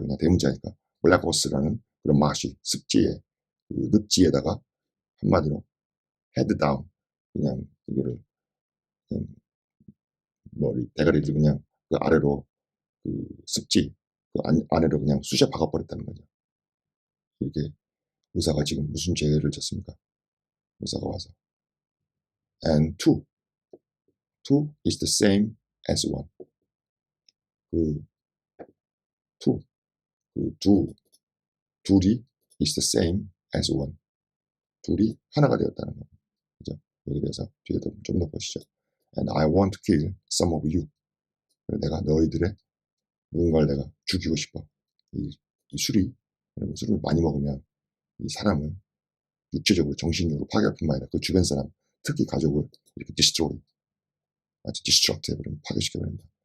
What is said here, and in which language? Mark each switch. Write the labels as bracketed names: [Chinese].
[Korean] 그냥 대문자니까 블랙 호스라는 그런 마시 습지에 그 늪지에다가 한마디로 헤드 다운 그냥 이거를 그냥 머리 대가리를 그냥 그 아래로 그 습지 그 안에로 그냥 쑤셔 박아버렸다는 거죠. 이렇게 의사가 지금 무슨 죄를 졌습니까? 의사가 와서 [English] and two is the same as one. [Korean] 그 two 그 둘이 [English] is the same as one. [Korean] 둘이 하나가 되었다는 거예요. 그죠? 여기 대해서 뒤에도 좀 더 보시죠. [English] And I want to kill some of you. [Korean] 내가 너희들의 누군가를 내가 죽이고 싶어. 이 술을 많이 먹으면 이 사람을 육체적으로 정신적으로 파괴할 뿐만 아니라 그 주변 사람 특히 가족을 이렇게 디스트럭트 해버리면 파괴시켜버립니다.